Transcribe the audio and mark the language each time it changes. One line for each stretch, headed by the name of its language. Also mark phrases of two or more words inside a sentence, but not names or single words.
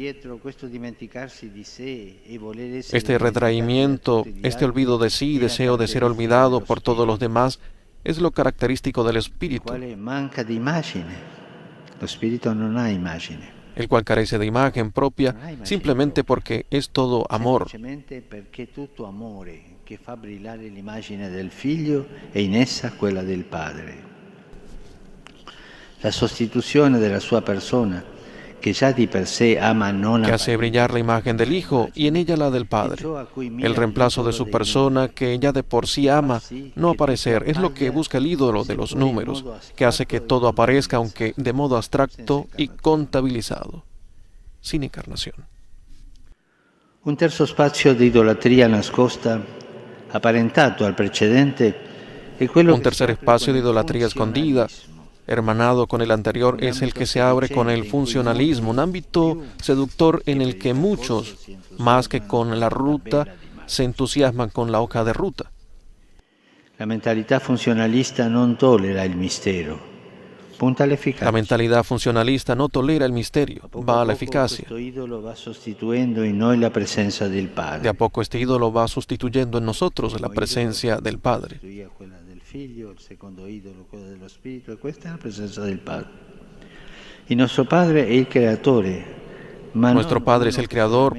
Spanish: Este retraimiento, este olvido de sí, deseo de ser olvidado por todos los demás, es lo característico del Espíritu, el cual carece de imagen propia simplemente porque es todo amor.
Italian: Che fa brillare l'immagine del Figlio e in essa quella del Padre. La sostituzione della sua persona, che già di per sé ama non
Spanish: que hace brillar la imagen del Hijo y en ella la del Padre. El reemplazo de su persona, que ya de por sí ama no aparecer, es lo que busca el ídolo de los números, que hace que todo aparezca, aunque de modo abstracto y contabilizado, sin encarnación.
Italian: Un terzo spazio di idolatria nascosta, apparentato al precedente,
Spanish: un tercer espacio de idolatría escondida, hermanado con el anterior, es el que se abre con el funcionalismo, un ámbito seductor en el que muchos, más que con la ruta, se entusiasman con la hoja de ruta. La mentalidad funcionalista
Italian: non tolera il mistero.
Spanish: La mentalidad funcionalista no tolera el misterio, va a la eficacia. De a poco este ídolo va sustituyendo en nosotros la presencia del Padre. Nuestro Padre es el Creador,